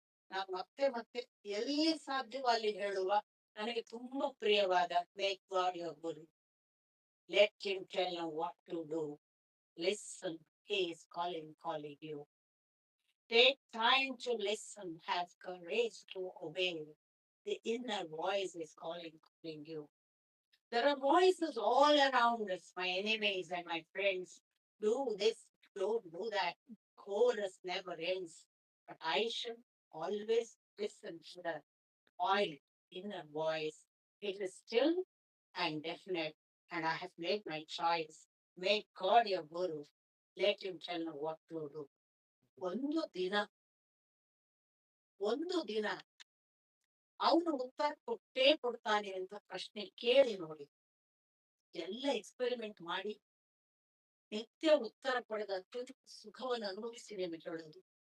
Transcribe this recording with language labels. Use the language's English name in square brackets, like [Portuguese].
[Kannada] ನಾವು ಮತ್ತೆ ಮತ್ತೆ ಎಲ್ಲಿ ಸಾಧ್ಯವೋ ಅಲ್ಲಿ ಹೇಳುವ ನನಗೆ ತುಂಬಾ ಪ್ರಿಯವಾದ [English] Make God your guru, let him tell you what to do, listen he is calling you, take time to listen, have courage to obey, the inner voice is calling you. There are voices all around us, my enemies and my friends. Do this, don't do that. Chorus never ends. But I should always listen to the quiet inner voice. It is still and definite, and I have made my choice. Make God your guru. Let him tell you what to do. [Kannada] ಒಂದು ದಿನ ಅವನು ಉತ್ತರ ಕೊಟ್ಟೇ ಕೊಡ್ತಾನೆ ಅಂತ ಪ್ರಶ್ನೆ ಕೇಳಿ ನೋಡಿ. ಎಲ್ಲ ಎಕ್ಸ್ಪೆರಿಮೆಂಟ್ ಮಾಡಿ ನಿತ್ಯ ಉತ್ತರ ಪಡೆದ ಅತ್ಯಂತ ಸುಖವನ್ನು ಅನುಭವಿಸಿ ನಿಮಗೆ ಹೇಳೋದು,